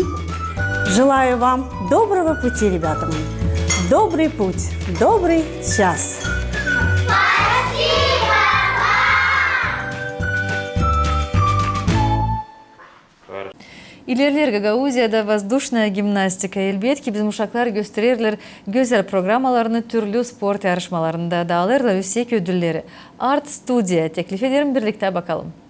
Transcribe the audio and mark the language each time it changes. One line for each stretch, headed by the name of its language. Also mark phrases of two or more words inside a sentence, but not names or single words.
Russian: Желаю вам доброго пути, ребята мои. Добрый путь, добрый час. İlerler Гагаузияда воздушная гимнастика.
Gagauz: Elbette bizim uşaklar gösterirler güzel programmalarını türlü spor yarışmalarında da alırlar yüksek ödülleri. Art Studio teklif ederim, birlikte bakalım.